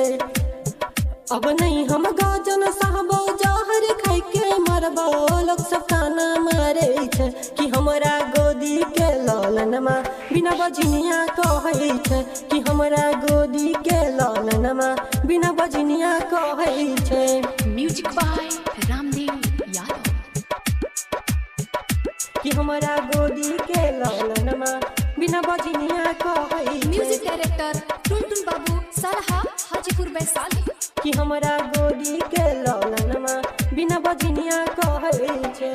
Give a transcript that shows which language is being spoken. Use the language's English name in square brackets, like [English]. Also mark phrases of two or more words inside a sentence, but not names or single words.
[Maithili] अब नहीं हम गाजन साहब जहर खाई के मरबो लोग सब ताना मारै छै। कि हमरा गोदी के ललनमा बिना बजनिया कहै छै। कि हमरा गोदी के ललनमा बिना बजनिया कहै छै। [English] music by रामदेव यादव। [Maithili] कि हमरा गोदी के ललनमा बिना बजनिया कहै छै। [English] music director टुनटुन बाबू सलहा हाजीपुर वैशाली। [Maithili] कि हमरा गोदी के ललनमा बिना बजनिया कहै छै।